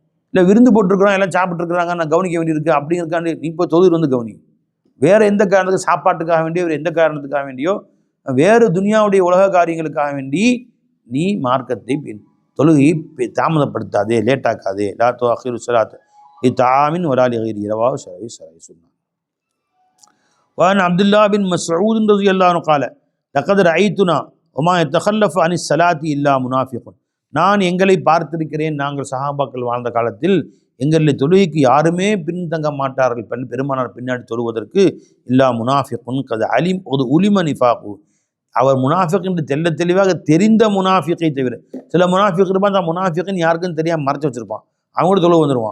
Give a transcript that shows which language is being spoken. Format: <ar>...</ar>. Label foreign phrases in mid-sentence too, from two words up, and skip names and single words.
<ta>இல்லை விருந்து போட்டிருக்கிறோம், எல்லாம் சாப்பிட்டுருக்குறாங்க, நான் கவனிக்க வேண்டியிருக்கு அப்படிங்கிறதுக்காண்டி நீ இப்போ தொழுது வந்து கவனி. வேறு எந்த காரணத்துக்கு, சாப்பாட்டுக்காக வேண்டியோ வேறு எந்த காரணத்துக்காக வேண்டியோ, வேறு துனியாவுடைய உலக காரியங்களுக்காக வேண்டி நீ மார்க்கத்தை தொழுகையை தாமதப்படுத்தாதே, லேட்டாக்காதே.</ta> <ar>لا تؤخر صلاة لطعام ولا لغير رواه صحيح சொன்னான். وعن عبد الله بن مسعود رضي الله عنه قال لقد رأيتنا وما يتخلف عن الصلاة إلا منافق.</ar> <ta>நான் எங்களை பார்த்திருக்கிறேன், நாங்கள் சஹாபாக்கள் வாழ்ந்த காலத்தில் எங்களில் தொழுகைக்கு யாருமே பின்தங்க மாட்டார்கள், பெருமானார் பின்னாடி தொழுவதற்கு.</ta> <ar>إلا منافق قد علم</ar> <ta>ஒரு</ta> <ar>علم نفاقه,</ar> <ta>அவர் முனாஃபிக் என்று தெளிவாக தெரிந்த முனாஃபிக்கை தவிர. சில முனாஃபிக் இருப்பான், தான் முனாஃபிக்குன்னு யாருக்குன்னு தெரியாமல் மறைச்சு வச்சிருப்பான், அவங்க கூட தொழுக வந்துடுவான்.</ta>